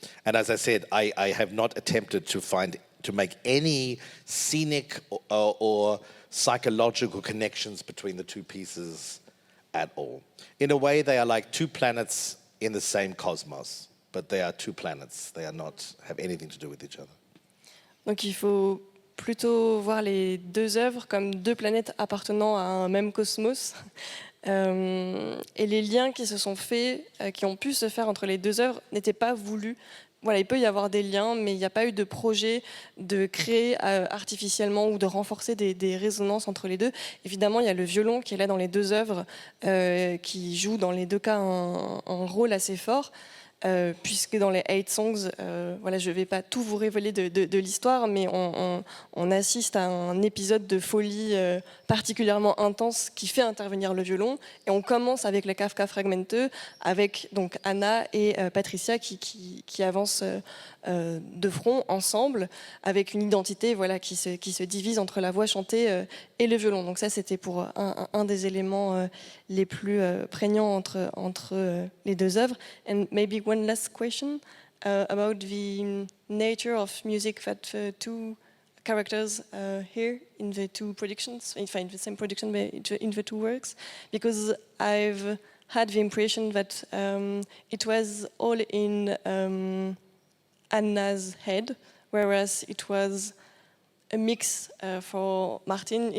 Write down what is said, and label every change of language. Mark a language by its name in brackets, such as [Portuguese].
[English] And as I said, I have not attempted to make any scenic or psychological connections between the two pieces at all. In a way, they are like two planets in the same cosmos, but they are two planets. They have anything to do with each other. [French] Donc il faut plutôt voir les deux œuvres comme deux planètes appartenant à un même cosmos. Et les liens qui se sont faits, qui ont pu se faire entre les deux œuvres, n'étaient pas voulus. Voilà, il peut y avoir des liens, mais il n'y a pas eu de projet de créer artificiellement ou de renforcer des résonances entre les deux. Évidemment, il y a le violon qui est là dans les deux œuvres, qui joue dans les deux cas un rôle assez fort. Puisque dans les 8 songs, voilà, je ne vais pas tout vous révéler de l'histoire, mais on assiste à un épisode de folie particulièrement intense qui fait intervenir le violon. Et on commence avec les Kafka Fragmenteux, avec donc Anna et Patricia qui avancent de front ensemble, avec une identité voilà, qui se divise entre la voix chantée et le violon. Donc ça, c'était pour un des éléments les plus prégnants entre les deux œuvres. [English] And maybe one last question about the nature of music that the two characters here in the two productions, in the same production but in the two works, because I've had the impression that it was all in Anna's head, whereas it was a mix for Martin.